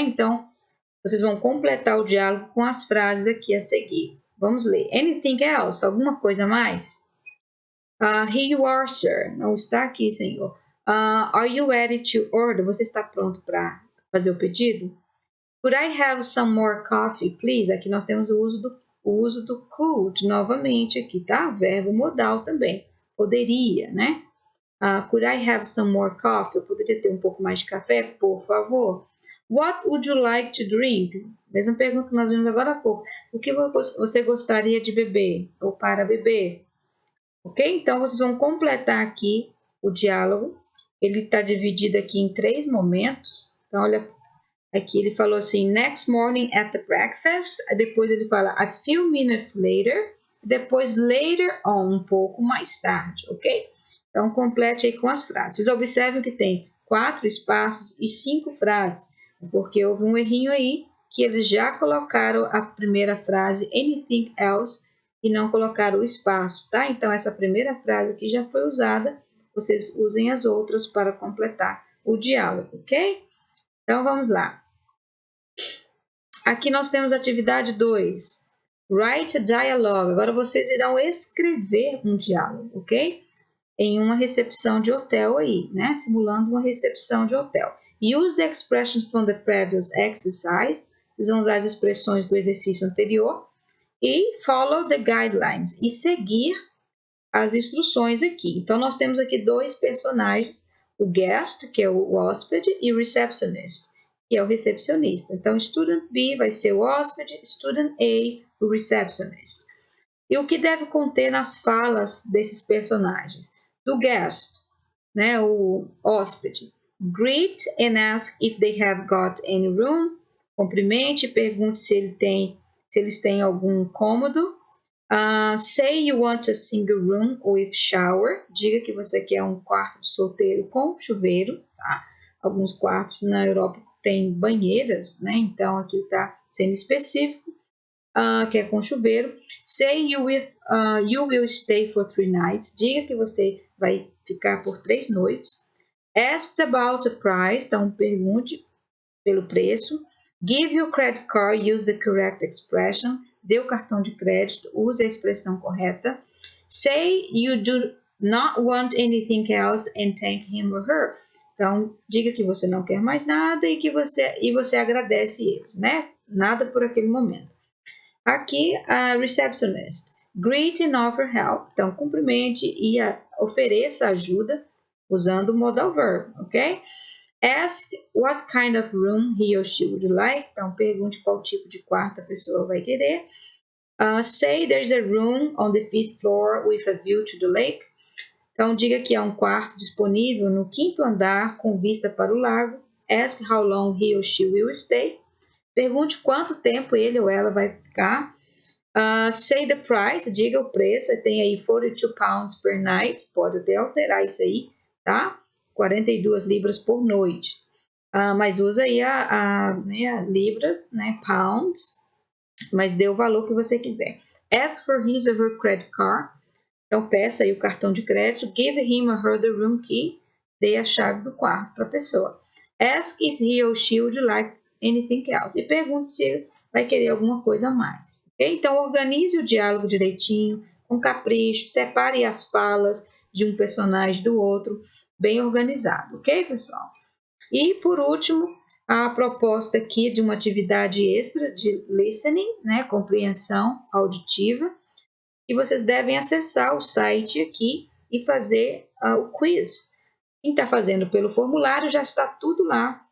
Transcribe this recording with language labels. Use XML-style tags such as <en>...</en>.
<pt>Então, vocês vão completar o diálogo com as frases aqui a seguir. Vamos ler.</pt> <en>Anything else?</en> <pt>Alguma coisa a mais?</pt> <en>Here you are, sir.</en> <pt>Não está aqui, senhor.</pt> <en>Are you ready to order?</en> <pt>Você está pronto para fazer o pedido?</pt> <en>Could I have some more coffee, please?</en> <pt>Aqui nós temos o uso do could novamente aqui, tá? Verbo modal também. Poderia, né?</pt> <en>Could I have some more coffee?</en> <pt>Eu poderia ter um pouco mais de café, por favor?</pt> <en>What would you like to drink?</en> <pt>Mesma pergunta que nós vimos agora há pouco. O que você gostaria de beber ou para beber? Ok? Então, vocês vão completar aqui o diálogo. Ele está dividido aqui em 3 momentos. Então, olha, aqui ele falou assim,</pt> <en>next morning at the breakfast.</en> <pt>Depois ele fala</pt> <en>a few minutes later.</en> <pt>Depois later on, um pouco mais tarde, ok? Então, complete aí com as frases. Vocês observem que tem 4 espaços e 5 frases, porque houve um errinho aí, que eles já colocaram a primeira frase, anything else, e não colocaram o espaço, tá? Então, essa primeira frase aqui já foi usada, vocês usem as outras para completar o diálogo, ok? Então, vamos lá. Aqui nós temos a atividade 2.</pt> <en>Write a dialogue.</en> <pt>Agora, vocês irão escrever um diálogo, ok? Em uma recepção de hotel aí, né? Simulando uma recepção de hotel.</pt> <en>Use the expressions from the previous exercise.</en> <pt>Vocês vão usar as expressões do exercício anterior. E</pt> <en>follow the guidelines.</en> <pt>E seguir as instruções aqui. Então, nós temos aqui 2 personagens. O guest, que é o hóspede, e o receptionist, que é o recepcionista. Então, student B vai ser o hóspede, student A, o receptionist. E o que deve conter nas falas desses personagens? Do guest, né, o hóspede.</pt> <en>Greet and ask if they have got any room.</en> <pt>Cumprimente e pergunte se eles têm algum cômodo.</pt> <en>Say you want a single room with shower.</en> <pt>Diga que você quer um quarto de solteiro com chuveiro. Tá? Alguns quartos na Europa têm banheiras, né? Então aqui está sendo específico. Que é com chuveiro.</pt> <en>Say you will stay for 3 nights.</en> <pt>Diga que você vai ficar por 3 noites.</pt> <en>Ask about the price.</en> <pt>Então, pergunte pelo preço.</pt> <en>Give your credit card. Use the correct expression.</en> <pt>Dê o cartão de crédito. Use a expressão correta.</pt> <en>Say you do not want anything else and thank him or her.</en> <pt>Então, diga que você não quer mais nada e que você agradece eles, né? Nada por aquele momento. Aqui, a receptionist.</pt> <en>Greet and offer help.</en> <pt>Então, cumprimente e ofereça ajuda usando o modal verb, ok?</pt> <en>Ask what kind of room he or she would like.</en> <pt>Então, pergunte qual tipo de quarto a pessoa vai querer.</pt> <en>Say there's a room on the 5th floor with a view to the lake.</en> <pt>Então, diga que há um quarto disponível no 5º andar com vista para o lago.</pt> <en>Ask how long he or she will stay.</en> <pt>Pergunte quanto tempo ele ou ela vai ficar.</pt> <en>Say the price,</en> <pt>diga o preço. Tem aí 42</pt> <en>pounds per night.</en> <pt>Pode até alterar isso aí, tá? 42 libras por noite. Mas usa aí né, libras, né, pounds. Mas dê o valor que você quiser.</pt> <en>Ask for his or her credit card.</en> <pt>Então, peça aí o cartão de crédito.</pt> <en>Give him or her the room key.</en> <pt>Dê a chave do quarto para a pessoa.</pt> <en>Ask if he or she would like anything else.</en> <pt>E pergunte se ele vai querer alguma coisa a mais. Okay? Então, organize o diálogo direitinho, com capricho, separe as falas de um personagem do outro, bem organizado. Ok, pessoal? E, por último, a proposta aqui de uma atividade extra de listening, né, compreensão auditiva, que vocês devem acessar o site aqui e fazer o quiz. Quem está fazendo pelo formulário já está tudo lá</pt>